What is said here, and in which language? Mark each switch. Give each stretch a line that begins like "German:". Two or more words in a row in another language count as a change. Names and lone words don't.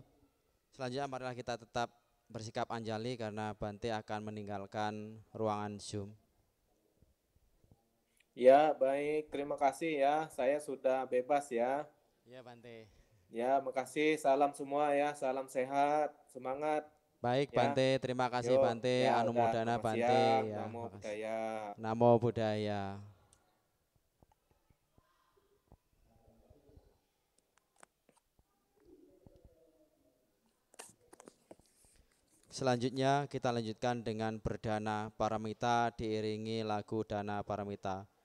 Indonesian: Selanjutnya marilah kita tetap bersikap anjali karena Bante akan meninggalkan ruangan Zoom. ya baik. Terima kasih ya. Saya sudah bebas ya. Ya Bante. Ya, makasih. Salam semua ya. Salam sehat. Semangat. Baik Ya. Bante, terima kasih Yuk. Bante, Ya, udah. Anumodana Selamat Bante siang. ya.
Pali: Namo
Indonesian: Makasih.
Pali: Buddhaya. Namo Buddhaya.
Indonesian: Selanjutnya kita lanjutkan dengan berdana paramita diiringi lagu dana paramita.